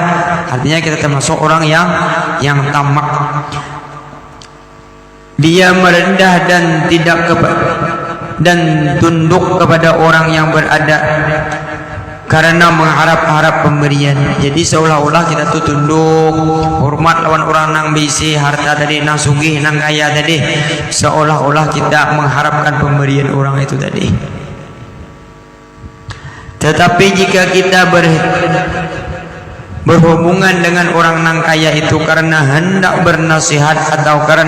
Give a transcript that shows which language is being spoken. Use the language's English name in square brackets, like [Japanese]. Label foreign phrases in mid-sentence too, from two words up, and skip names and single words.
[Indonesian] Artinya kita termasuk orang yang tamak. Dia merendah dan dan tunduk kepada orang yang berada karena mengharap-harap pemberian. Jadi seolah-olah kita tuh tunduk, [Banjar] hormat lawan orang nang bisi harta tadi, nang sugih, nang kaya tadi, seolah-olah kita mengharapkan pemberian orang itu tadi. [Indonesian] Tetapi jika kita berhubungan dengan orang nang kaya itu karena hendak bernasihat atau